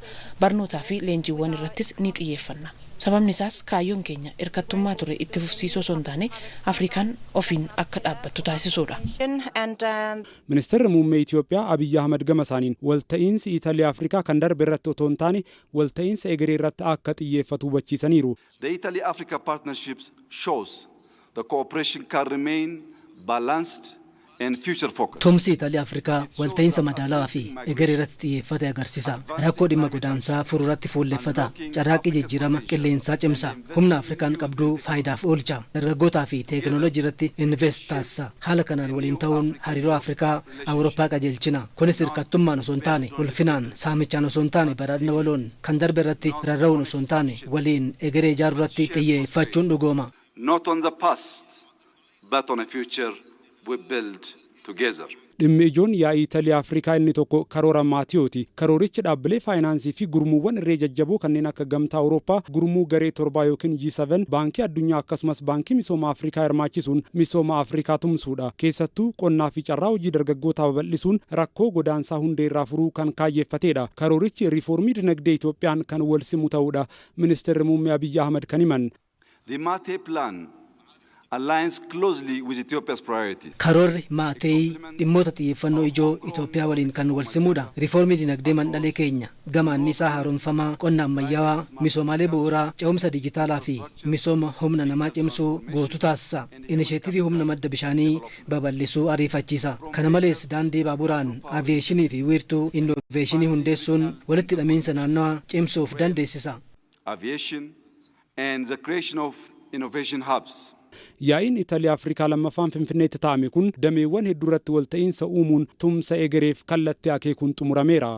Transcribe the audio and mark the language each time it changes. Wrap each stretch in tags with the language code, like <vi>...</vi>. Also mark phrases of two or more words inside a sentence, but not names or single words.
<om>Barnootaa fi leenjiiwwan irrattis ni xiyyeeffanna. Sababni isaas kaayyoon keenya hirkattummaa ture itti fufsiisuu osoo hin taane Afrikaan ofiin akka dhaabbattu taasisuudha. Ministeerri muummee Itoophiyaa Abiyyi Ahmad gama isaaniin walta'iinsi Itaaliyaa Afrikaa kan darbe irratti otoo hin taane walta'iinsa egeree irratti akka xiyyeeffatu hubachiisaniiru.</om> <en>The Italy-Africa partnerships shows the cooperation can remain balanced and future focused.</en> <om>Tumsi Itaaliyaa Afrikaa walta'iinsa madaalawaa fi egeree irratti xiyyeeffate agarsiisa. Rakkoo dhimma godaansaa furuu irratti fuulleffata. Carraaqqii jijjiirama qilleensaa cimsa. Humna Afrikaan qabdu faayidaaf oolcha. Dargaggootaa fi teekinooloojii irratti invest taasisa. Haala kanaan waliin ta'uun hariiroo Afrikaa Awurooppaa qajeelchina. Kunis hirkattummaan osoo hin taane ulfinaan saamichaan osoo hin taane badhaadhina waloon kan darbe irratti rarra'uun osoo hin taane waliin egeree ijaaruu irratti xiyyeeffachuun dhugooma.</om> <en>Not on the past, but on a future we build together.</en> <om>Dhimmi ijoon yaa'ii Itaaliyaa Afrikaa inni tokko karoora maatiyooti. Karoorichi dhaabbilee faayinaansii fi gurmuuwwan irree jajjaboo kanneen akka gamtaa Awurooppaa, gurmuu garee 7 yookiin G7, baankii addunyaa akkasumas baankii misooma Afrikaa hirmaachisuun misooma Afrikaa tumsuudha. Keessattuu qonnaa fi carraa hojii dargaggootaa babal'isuun rakkoo godaansaa hundee irraa furuu kan kaayyeeffateedha. Karoorichi riifoormii dinagdee Itoophiyaan kan wal simu ta'uudha. Ministeerri muummee Abiyyi Ahmad kan himan.</om> <en>The Mate plan aligns closely with Ethiopia's priorities.</en> <om>Karoorri Maatee dhimmoota xiyyeeffannoo ijoo Itoophiyaa waliin kan wal simuudha. Riifoormii dinagdee mandhalee keenya gama anniisaa haaromfamaa, qonna ammayyaawaa, misoomaalee bu'uuraa, ce'umsa dijitaalaa fi misooma humna namaa cimsuu guutuu taasisa. Inisheetivii humna madda bishaanii babal'isuu ariifachiisa. Kana malees daandii baaburaan, aviyeeshinii fi wiirtuu innoveeshinii hundeessuun walitti hidhamiinsa naannawaa cimsuuf dandeessisa.</om> <en>Aviation and the creation of innovation hubs.</en> <om>Yaa'iin Itaaliyaa Afrikaa lammaffaan Finfinneetti taa'ame kun dameewwan hedduu irratti walta'iinsa uumuun tumsa egereef kallattii akeekuun xumurameera.</om>